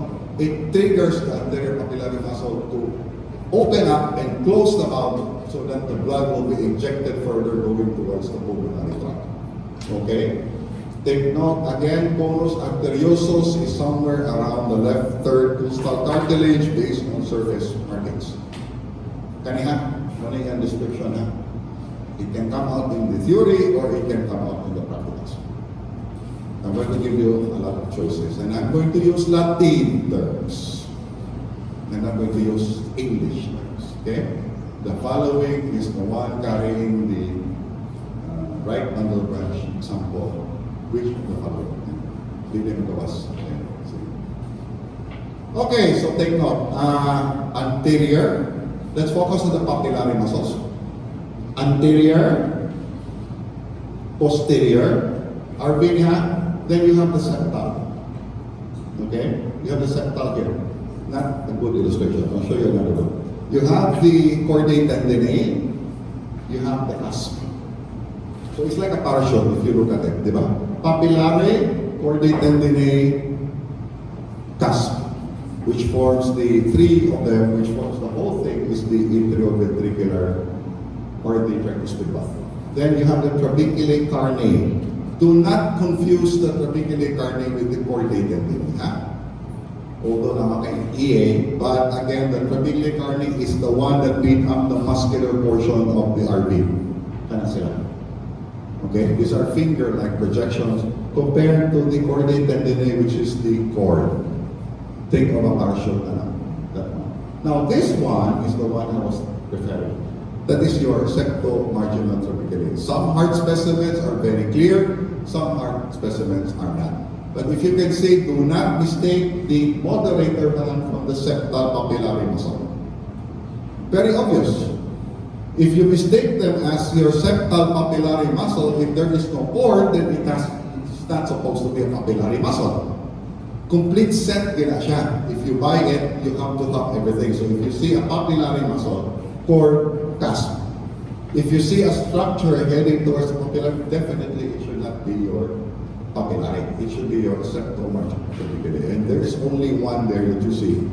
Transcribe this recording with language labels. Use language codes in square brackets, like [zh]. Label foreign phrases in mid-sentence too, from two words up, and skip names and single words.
[en] It triggers the anterior papillary muscle to open up and close the valve so that the blood will be injected further going towards the pulmonary tract. Okay? Take note again, conus arteriosus is somewhere around the left third costal cartilage based on surface markings. [ceb] Kaniha, ano description ha? [en] It can come out in the theory or it can come out in the practice. I'm going to give you a lot of choices, and I'm going to use Latin terms, and I'm going to use English terms, okay? The following is the one carrying the right bundle branch example. Which of the following? [tl] Bigyan ko [en] was. Okay, so take note. Anterior. Let's focus on the papillary muscles. Anterior, posterior, Arvinia. Then you have the septal. Okay? You have the septal here. Not a good illustration. I'll show you another one. You have the chordae tendineae. You have the cusp. So it's like a parachute if you look at it, [tl] di ba? [en] Papillary, chordae tendineae, cusp, which forms the three of them, which forms the whole thing, is the atrioventricular or the tricuspid valve. Then you have the trabeculae carneae. Do not confuse the trabeculae carneae with the chordae tendineae. Ha? Although namaka-EA, but again, the trabeculae carneae is the one that make up the muscular portion of the RV. [ceb] Kana sila. [en] Okay, these are finger-like projections compared to the chordae tendineae, which is the cord. Think of a parachute na that one. Now, this one is the one I was referring. That is your septo-marginal trabeculae. Some heart specimens are very clear, some heart specimens are not. But if you can see, do not mistake the moderator from the septal papillary muscle. Very obvious. If you mistake them as your septal papillary muscle, if there is no cord, then it's not supposed to be a papillary muscle. Complete set [ceb] gina siya. [en] If you buy it, you have to have everything. So if you see a papillary muscle, cord, cusp. If you see a structure heading towards the papillary, definitely it should not be your papillary. It should be your septomarginal. And there is only one there that you see.